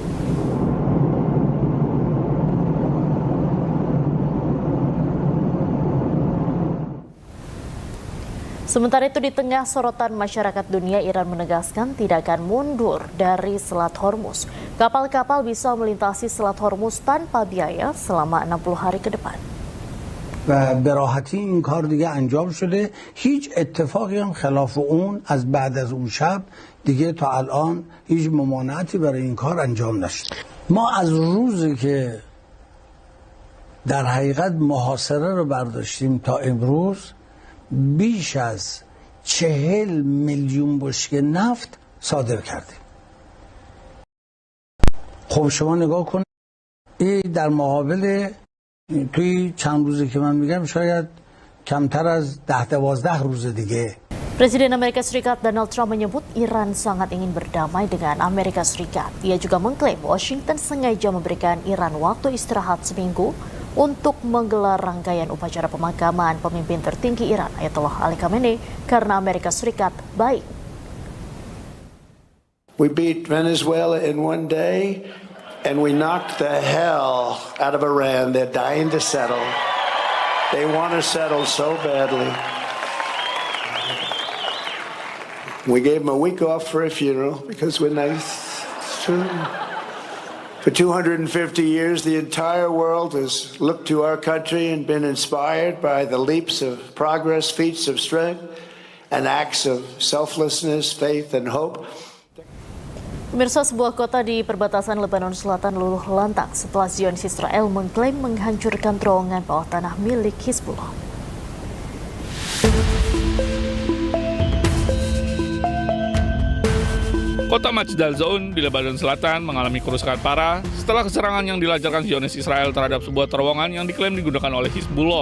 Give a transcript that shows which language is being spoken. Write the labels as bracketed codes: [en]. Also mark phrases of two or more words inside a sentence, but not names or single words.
[id] Sementara itu, di tengah sorotan masyarakat dunia, Iran menegaskan tidak akan mundur dari Selat Hormuz. Kapal-kapal bisa melintasi Selat Hormuz tanpa biaya selama 60 hari ke depan. [fa] و به راحتی این کار دیگه انجام شده. هیچ اتفاقی هم خلاف اون از بعد از اون شب دیگه تا الان هیچ ممانعتی برای این کار انجام نشد. ما از روزی که در حقیقت محاصره رو برداشتیم تا امروز بیش از 40 میلیون بشکه نفت صادر کردیم. خب شما نگاه کنید این در مقابل توی چند روزی که من میگم شاید کمتر از 10-12 روز دیگه. [id] Presiden Amerika Serikat Donald Trump menyebut Iran sangat ingin berdamai dengan Amerika Serikat. Ia juga mengklaim Washington sengaja memberikan Iran waktu istirahat seminggu untuk menggelar rangkaian upacara pemakaman pemimpin tertinggi Iran Ayatollah Ali Khamenei karena Amerika Serikat baik. [en] We beat Venezuela in one day. And we knocked the hell out of Iran. They're dying to settle. They want to settle so badly. We gave him a week off for a funeral because we're nice. It's true. For 250 years, the entire world has looked to our country and been inspired by the leaps of progress, feats of strength, and acts of selflessness, faith, and hope. [id] Pemirsa, sebuah kota di perbatasan Lebanon Selatan luluh lantak setelah Zionis Israel mengklaim menghancurkan terowongan bawah tanah milik Hizbullah. Kota Majdal Zaun di Lebanon Selatan mengalami kerusakan parah setelah serangan yang dilancarkan Zionis Israel terhadap sebuah terowongan yang diklaim digunakan oleh Hizbullah.